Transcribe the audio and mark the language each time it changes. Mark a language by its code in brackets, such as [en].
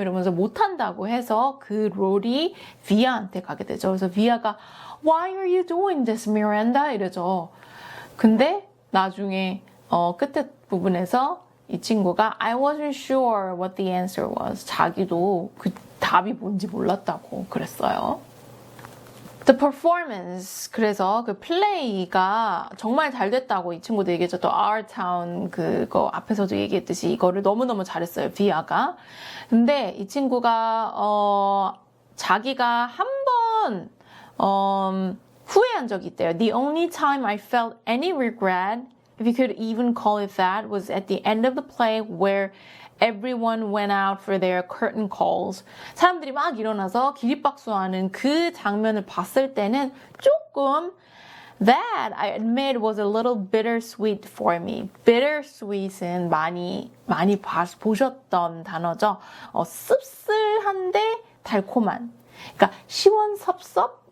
[ko] 이러면서 못한다고 해서 그 롤이 비아한테 가게 되죠. 그래서 비아가 [en] Why are you doing this, Miranda? [ko] 이러죠. 근데 나중에 끝에 부분에서 이 친구가 [en] I wasn't sure what the answer was. [ko] 자기도 그 답이 뭔지 몰랐다고 그랬어요. [en] The performance, [ko] 그래서 그 플레이가 정말 잘 됐다고 이 친구도 얘기했죠. 또 Our Town 그거 앞에서도 얘기했듯이 이거를 너무너무 잘했어요. 비아가. 근데 이 친구가 자기가 한 번 후회한 적이 있대요. [en] The only time I felt any regret, if you could even call it that, was at the end of the play where everyone went out for their curtain calls. [ko] 사람들이 막 일어나서 기립박수하는 그 장면을 봤을 때는 조금 [en] That, I admit, was a little bittersweet for me. [ko] bittersweet은 많이 보셨던 단어죠. 씁쓸한데 달콤한. 그러니까 시원섭섭?